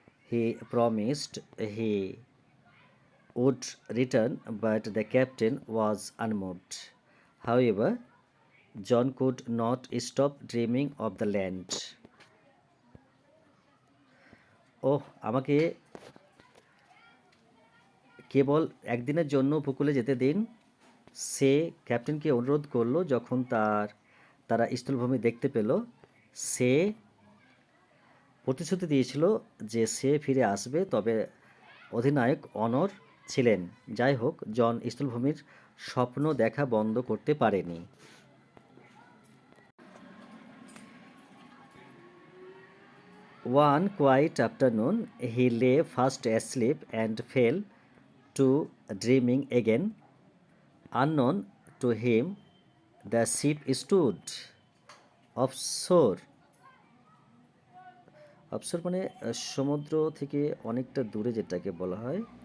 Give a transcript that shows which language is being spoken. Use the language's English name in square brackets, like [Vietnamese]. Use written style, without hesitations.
[English] He promised he would return, but the captain was unmoved. However, John could not stop dreaming of the land. [Bangla] আমাকে কেবল একদিনের জন্য উপকূলে যেতে দিন, সে ক্যাপ্টেনকে অনুরোধ করল। যখন তারা স্থলভূমি দেখতে পেল, সে প্রতিশ্রুতি দিয়েছিল যে সে ফিরে আসবে, তবে অধিনায়ক অনড় ছিলেন। যাই হোক, জন স্থলভূমির স্বপ্ন দেখা বন্ধ করতে পারেনি। [English] One quiet afternoon, he lay fast asleep and fell to dreaming again. Unknown to him, the ship stood offshore. [Bangla] Offshore মানে সমুদ্র থেকে অনেকটা দূরে, যেটাকে বলা হয়।